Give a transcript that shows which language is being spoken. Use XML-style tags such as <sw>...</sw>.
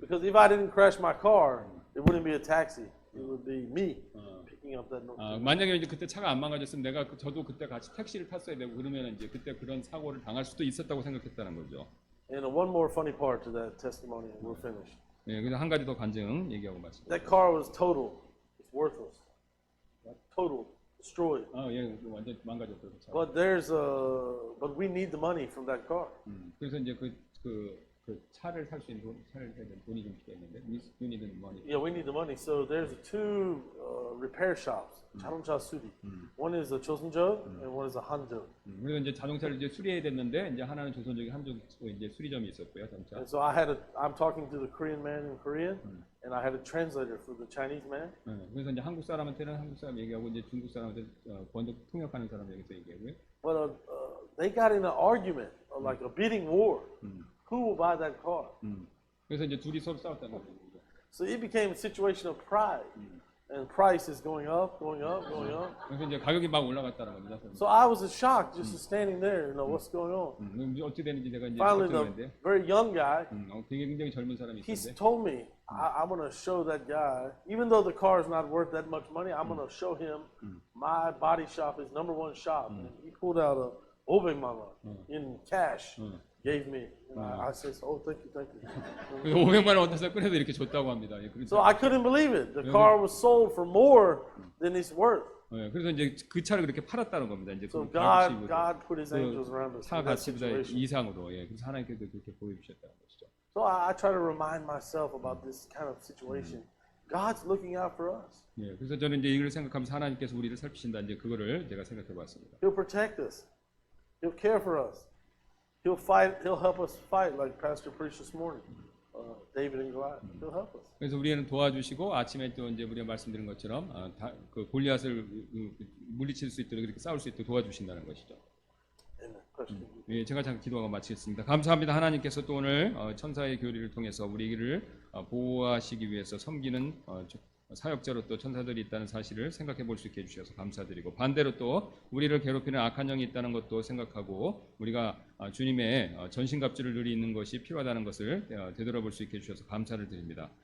<en>Because if I didn't crash my car, it wouldn't be a taxi. It would be me picking up that note.</en> <ko>만약에 이제 그때 차가 안 망가졌으면 저도 그때 같이 택시를 탔어야 되고 그러면 이제 그때 그런 사고를 당할 수도 있었다고 생각했다는 거죠.</ko> <en>And one more funny part to that testimony, and we're finished.</en> <ko>네, 그래서 한 가지 더 간증 얘기하고 말씀.</ko> <en>That car was total. It's worthless. Total. Destroyed.</en> <ko>예, 완전 망가졌어요. 그 차.</ko> <en>But we need the money from that car.</en> <ko>그래서 이제 그 차를 살 수 있는 차를 사야 되는 돈이 좀 필요했는데,</ko> <en>you need money. Yeah, we need the money. So there's 2 repair shops.</en> <ko>자동차 수리.</ko> <en>One is a Chosunjeog and one is a Hanjeog.</en> <ko>그래서 이제 자동차를 이제 수리해야 됐는데, 이제 하나는 조선적인 한쪽 이제 수리점이 있었고요, 자동차.</ko> <en>And so I'm talking to the Korean man in Korean, and I had a translator for the Chinese man.</en> <ko>그래서 이제 한국 사람한테는 한국 사람 얘기하고 이제 중국 사람한테 번역 통역하는 사람 여기서 얘기하고요.</ko> <en>But they got in an argument, like a bidding war. Who will buy that car?</en> <ko>그래서 이제 둘이 서로 싸웠다는 거죠.</ko> <en>So it became a situation of pride, and price is going up, going up, going up.</en> <ko>그래서 이제 가격이 막 올라갔다는 겁니다.</ko> <en>So I was shocked just standing there, what's going on.</en> <ko>이제 어떻게 되는지 제가 이제</ko> <en>Finally,</en> <ko>걱정했는데,</ko> <en>the very young guy,</en> <ko>되게 굉장히 젊은 사람이</ko> <en>he</en> <ko>있었는데,</ko> <en>told me, I'm going to show that guy, even though the car is not worth that much money, I'm going to show him my body shop is #1 shop. And he pulled out a</en> <ko>500만 원</ko> <en>in cash, gave me. And I said, oh, thank you.</en> <ko>그래서 500만 원 얻어서 꺼내서 이렇게 줬다고 합니다. 예,</ko> <en>So I couldn't believe it. The car was sold for more than it's worth.</en> <ko>그래서 이제 그 차를 그렇게 팔았다는 겁니다. 이제</ko> <en>So</en> <ko>그 가치보다,</ko> <en>God put His angels around us</en> <ko>차</ko> <en>in that</en> <ko>가치보다</ko> <en>situation.</en> <ko>이상으로, 예, 그래서 하나님께서 그렇게 보여주셨다는 것이죠.</ko> <en>So I try to remind myself about this kind of situation. God's looking out for us.</en> <ko>예, 그래서 저는 이제 이걸 생각하면서 하나님께서 우리를 살피신다 이제 그거를 제가 생각해봤습니다.</ko> <en>He'll protect us. He'll care for us. He'll fight. He'll help us fight, like Pastor preached this morning. David and Goliath. He'll help us.</en> <ko>그래서 우리는 도와주시고 아침에 또 이제 우리가 말씀드린 것처럼 그 골리앗을 물리칠 수 있도록 이렇게 싸울 수 있도록 도와주신다는 것이죠.</ko> <en>Amen. Question.</en> <ko>예, 제가 잠깐 기도하고 마치겠습니다. 감사합니다. 하나님께서 또 오늘 천사의 교리를 통해서 우리를 보호하시기 위해서 섬기는 사역자로 또 천사들이 있다는 사실을 생각해 볼 수 있게 해주셔서 감사드리고, 반대로 또 우리를 괴롭히는 악한 영이 있다는 것도 생각하고 우리가 주님의 전신갑주를 누리는 것이 필요하다는 것을 되돌아볼 수 있게 해주셔서 감사를 드립니다.</ko>